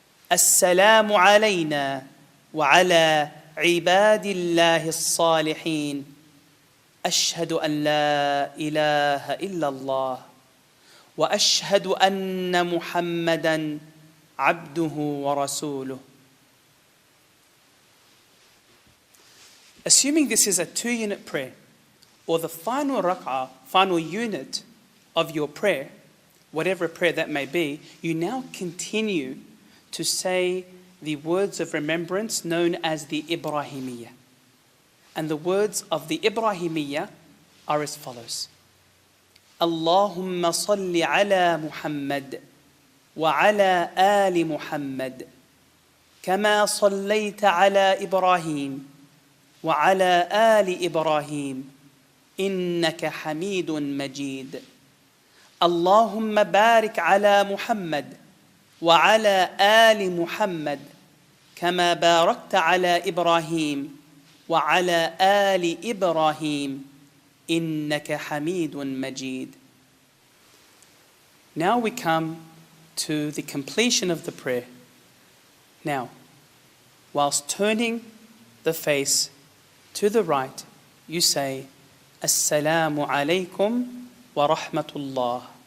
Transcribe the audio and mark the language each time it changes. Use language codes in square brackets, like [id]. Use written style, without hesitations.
[ar] Assalamu alayna wa ala عباد الله الصالحين أشهد أن لا إله إلا الله وأشهد أن محمدا عبده ورسوله. [en] Assuming this is a 2-unit prayer, or the final rak'ah, final unit of your prayer, whatever prayer that may be, you now continue to say the words of remembrance known as the Ibrahimiyya. And the words of the Ibrahimiyya are as follows. [ar] Allahumma salli ala Muhammad wa ala ali Muhammad kama sallaita ala Ibrahim wa ala ali Ibrahim innaka hamidun majid. Allahumma barik ala Muhammad وعلى آل محمد كما باركت على إبراهيم وعلى آل إبراهيم إنك حميد مجيد. [en] Now we come to the completion of the prayer. Now, whilst turning the face to the right, you say [ar] Assalamu alaikum wa rahmatullah.